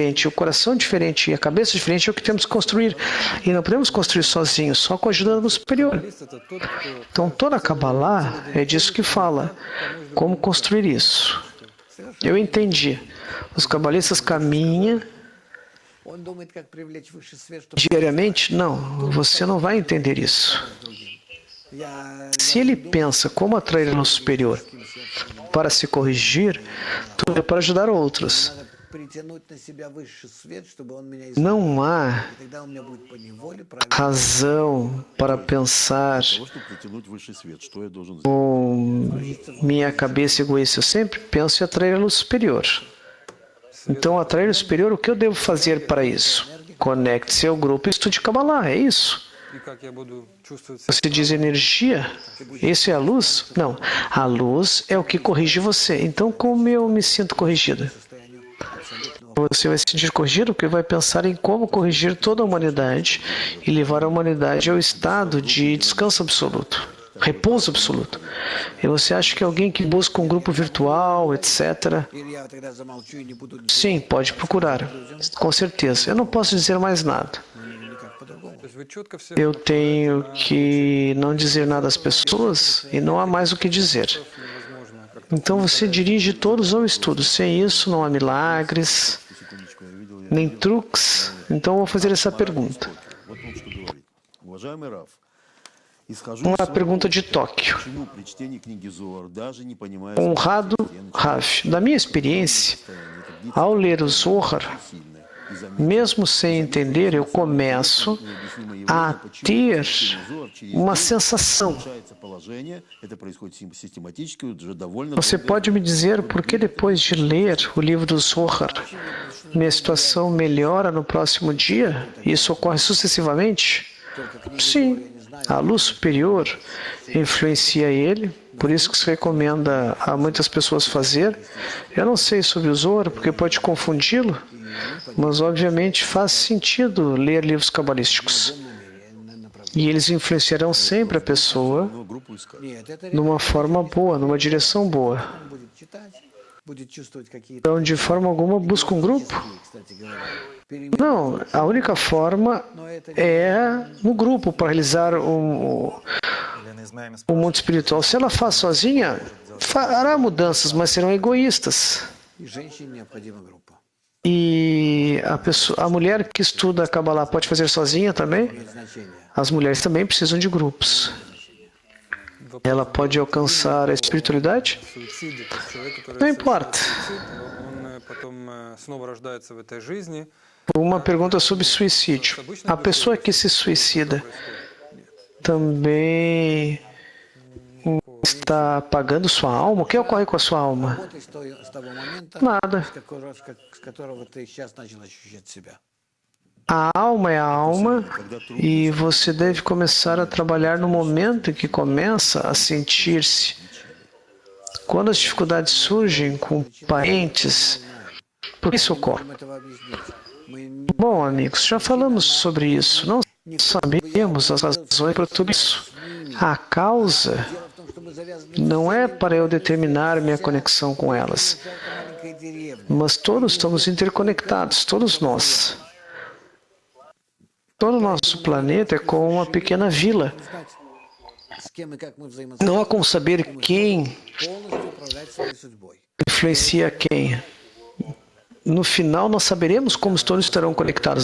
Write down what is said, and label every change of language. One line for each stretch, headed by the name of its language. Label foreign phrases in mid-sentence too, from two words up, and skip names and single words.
Portuguese: O coração diferente e a cabeça diferente é o que temos que construir. E não podemos construir sozinhos, só com a ajuda do superior.
Russian: Каббалист — это тот, кто
Portuguese: Então, toda a Kabbalah é disso que fala. Como construir isso? Eu entendi. Os cabalistas caminham
Russian: Он думает, как привлечь высший свет, чтобы
Portuguese: diariamente? Não, você não vai entender isso.
Russian: я
Portuguese: Se ele pensa como atrair a luz superior para se corrigir, tudo é para ajudar outros.
Russian: надо притянуть на себя высший свет, чтобы он меня
Portuguese: Não há
Russian: И тогда у меня будет поневоле правильно.
Portuguese: razão para pensar
Russian: Того, чтобы притянуть высший свет, что я должен сделать?
Portuguese: com minha cabeça egoísta. Eu sempre penso em atrair a luz superior. Então, atrair o superior, o que eu devo fazer para isso? Conecte-se ao grupo e estude Kabbalah, é isso.
Russian: И как я буду чувствовать себя
Portuguese: Você diz energia? Isso é a luz? Não. A luz é o que corrige você. Então, como eu me sinto corrigida? Você vai se sentir corrigido porque vai pensar em como corrigir toda a humanidade e levar a humanidade ao estado de descanso absoluto, repouso absoluto. E você acha que alguém que busca um grupo virtual, etc.,
Russian: Или я тогда замолчу и не буду
Portuguese: sim, pode procurar. Com certeza. Eu não posso dizer mais nada.
Russian: никак по-другому. То есть вы четко все
Portuguese: Eu tenho que não dizer nada às pessoas e não há mais o que dizer.
Russian: невозможно как
Portuguese: Então você dirige todos ao estudo. Sem isso não há milagres,
Russian: Секундочку, я видел,
Portuguese: nem truques. Então eu vou fazer essa pergunta.
Russian: вот он что говорит. Уважаемый Раф, исхожу
Portuguese: Uma
Russian: из своего
Portuguese: pergunta de
Russian: опыта,
Portuguese: Tóquio.
Russian: почему при чтении книги Зоар, даже не понимая
Portuguese: Honrado
Russian: смысла тем,
Portuguese: Raf, da minha experiência,
Russian: состояние, это
Portuguese: ao ler o Zohar,
Russian: сильное. И заметь,
Portuguese: mesmo sem entender, eu começo
Russian: необъяснимое
Portuguese: a
Russian: явление, почему
Portuguese: ter
Russian: при чтении Зоар через
Portuguese: uma
Russian: день
Portuguese: sensação.
Russian: улучшается положение. Это происходит систематически уже довольно
Portuguese: Você
Russian: долгое
Portuguese: pode me dizer por que depois de ler o livro do Zohar, minha situação melhora no próximo dia? Isso ocorre sucessivamente? Sim, a luz superior influencia ele, por isso que se recomenda a muitas pessoas fazer. Eu não sei sobre o Zohar, porque pode confundi-lo, mas obviamente faz sentido ler livros cabalísticos. E eles influenciarão sempre a pessoa
Russian: но группу искать. Нет, это
Portuguese: numa forma boa, numa direção boa.
Russian: он будет читать, будет чувствовать какие-то,
Portuguese: Então, de forma alguma, busca um grupo?
Russian: кстати говоря, перемены.
Portuguese: Não, a única forma é no grupo para realizar
Russian: Елена Измаиловна
Portuguese: o mundo espiritual. Se ela faz sozinha, fará mudanças, mas serão egoístas.
Russian: И женщине необходима группа.
Portuguese: E a mulher que estuda Kabbalah pode fazer sozinha também?
Russian: Имеет значение.
Portuguese: As mulheres também precisam de grupos. Ela pode alcançar a espiritualidade?
Russian: суициде. То есть человек, который
Portuguese: Não
Russian: совершает
Portuguese: importa.
Russian: суицид, он потом снова рождается в этой жизни.
Portuguese: Uma pergunta sobre suicídio. A pessoa que se suicida também está pagando sua alma? O que ocorre com a sua alma?
Russian: Вот с того момента,
Portuguese: Nada.
Russian: с которого ты сейчас начал ощущать себя.
Portuguese: A alma é a alma e você deve começar a trabalhar no momento em que começa a sentir-se. Quando as dificuldades surgem com parentes, por que isso ocorre?
Russian: Можем этого объяснить. Мы
Portuguese: Bom, amigos, já falamos sobre isso. Não sabemos as razões para tudo isso. A causa
Russian: Дело в том, что мы завязаны
Portuguese: não é para eu determinar minha conexão com elas,
Russian: в маленькой деревне.
Portuguese: mas todos estamos interconectados, todos nós. Todo o nosso planeta é como uma pequena vila.
Russian: Знать, с кем и как мы
Portuguese: Não há como saber quem
Russian: полностью управлять своей судьбой.
Portuguese: influencia quem. No final, nós saberemos como todos estarão conectados.